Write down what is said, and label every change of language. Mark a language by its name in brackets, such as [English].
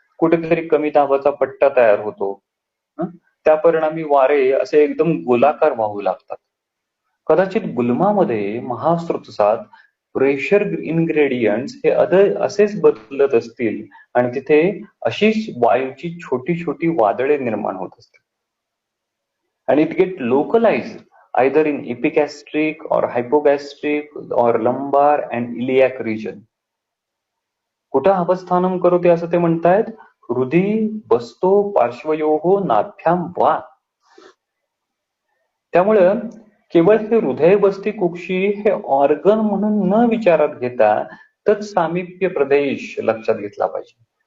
[Marathi] कुठेतरी कमी दाबाचा पट्टा तयार होतो. त्या परिणामी वारे असे एकदम गोलाकार वाहू लागतात. कदाचित गुल्मामध्ये, महास्त्रोतसात प्रेशर इनग्रेडियंट्स हे असेच बदलत असतील आणि तिथे अशीच वायूची छोटी छोटी वादळे निर्माण होत असतील. आणि [English] It get localised either in epigastric or hypogastric or lumbar and iliac region. [Marathi] कुठं अवस्थानं करोति असं ते म्हणतायत? [Sanskrit] हृदि वस्तो पार्श्वयोः नाभ्यां वा. [Marathi] त्यामुळं केवळ हे हृदय बस्ती कुक्षी हे ऑर्गन म्हणून न विचारात घेता तत्सामिप्य प्रदेश लक्षात घेतला पाहिजे.